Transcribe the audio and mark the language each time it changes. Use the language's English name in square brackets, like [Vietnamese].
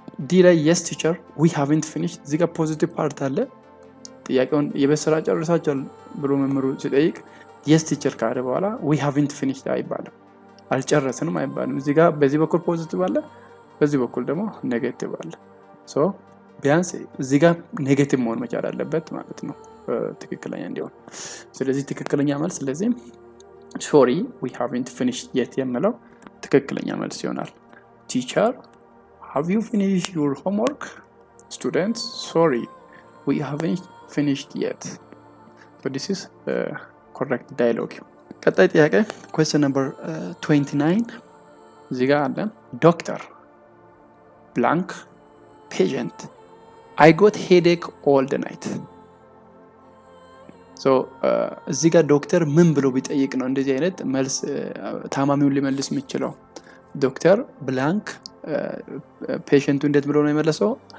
[Amharic] ዲ ላይ [English] yes teacher we haven't finished [Amharic] እዚህ ጋር ፖዚቲቭ ፓርት አለ። ጥያቄውን የቤት ስራ ጨርሳችኋል ብሎ መምህሩ ሲጠይቅ yes teacher ካለ በኋላ we haven't finished አይባልም፣ አልጨረስንም አይባልም። እዚህ ጋር በዚህ በኩል ፖዚቲቭ አለ፣ በዚህ በኩል ደግሞ ኔጌቲቭ አለ። ሶ ቢያንስ እዚህ ጋር ኔጌቲቭ መሆን መቻል አለበት ማለት ነው ትክክለኛ እንዲሆን። ስለዚህ ትክክለኛ መልስ ስለዚህ [English] sorry we haven't finished yet [Amharic] የሚለው ትክክለኛ መልስ ይሆናል። [English] Teacher, have you finished your homework? Students, sorry we haven't finished yet. So this is correct dialogue. [Amharic] ቀጣይ ጥያቄ [English] question number 29 [Amharic] እዚህ ጋር አለ [English] doctor blank patient I got headache all the night. [Amharic] so እዚህ ጋር ዶክተር ምን ብሎ ቢጠይቅ ነው እንደዚህ አይነት መልስ ታማሚውን ሊመልስ የሚችለው? ዶክተር ብላንክ ፔሸንቱ እንዴት ብሎ ነው የመለሰው?